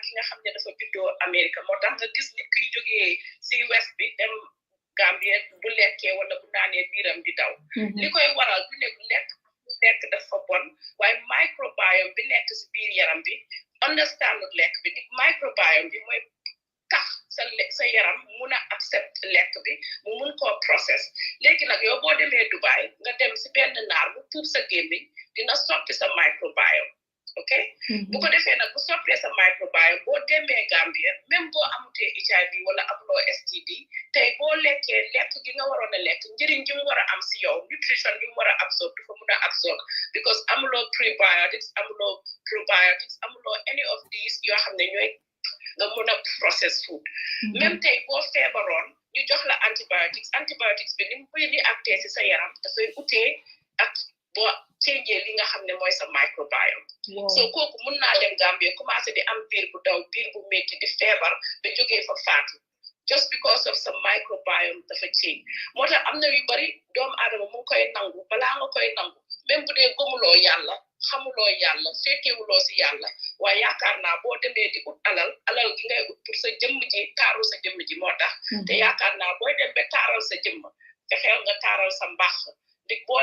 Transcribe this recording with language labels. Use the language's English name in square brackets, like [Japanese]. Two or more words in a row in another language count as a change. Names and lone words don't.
[Wolof] ki nga xam ne dafa juddoo Amérique moo tax nga gis nit kiy jógee si west bi dem Gambia bu lekkee wala bu naanee biiram di daw li koy waral du ne lekk dafa bon waaye microbiome bi nekk si biir yaram bi understand lekk bi nit microbiome bi mooy tax sa yaram mun a accept lekk bi mu mun koo process léegi nag yow boo demee Dubai nga dem si benn naar bu puub sa gémmiñ dina soppi sa microbiome okay bu ko defee nag bu soppee sa microbiome boo demee Gambia même boo amutee HIV wala amuloo STD tey boo lekkee lekk gi nga waroon a lekk njëriñ gi mu war a am si yow nutrition gi mu war a absorb dafa mun a absorb because amuloo prebiotics amuloo probiotics amuloo [English] any of these [Wolof] yoo xam ne ñooy nga mun a [English] process food [Wolof] même tey boo feebaroon ñu jox la antibiotics bi ni mu koy réacté si sa yaram dafay utee ak boo changé li nga xam ne mooy sa microbiome so kooku mun naa dem Gambie commencé di am biir bu daw biir bu métti di feebar ba jógee fa faatu [English] just because of [Wolof] sa microbiome dafa change moo tax am na yu bari doomu aadama mu ngi koy nangu balaa nga koy nangu même bu dee gëmuloo yàlla xamuloo yàlla féetewuloo si yàlla waaye yaakaar naa boo demee di ut alal gi ngay ut pour sa jëmm ji taaru sa jëmm ji moo tax te yaakaar naa booy dem ba taaral sa jëmm fexeel nga taaral sa mbaax di boo